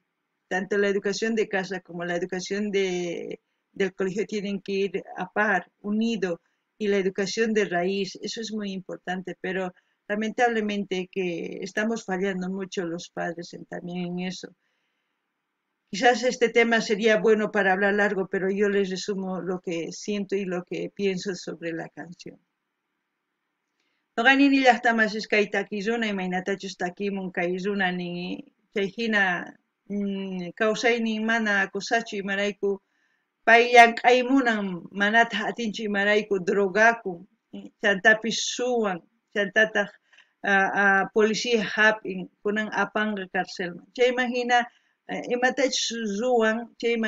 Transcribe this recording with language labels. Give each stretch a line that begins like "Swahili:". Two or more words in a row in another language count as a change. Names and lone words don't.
Spanish: Tanto la educación de casa como la educación del colegio tienen que ir a par, unido, y la educación de raíz, eso es muy importante, pero lamentablemente que estamos fallando mucho los padres también en eso. Quizás este tema sería bueno para hablar largo, pero yo les resumo lo que siento y lo que pienso sobre la canción.
Quechua: Noqanini llaqtamasis kay takisruna imaynatachus takimun kay runani chayhina kawsaynin mana akusachu imarayku pay llank'aymunan manata atinchu imarayku drogakun chantapis suwan chantataq policía hap'in kunan apanqa karcelman chayman hina imatachus ruwan chayman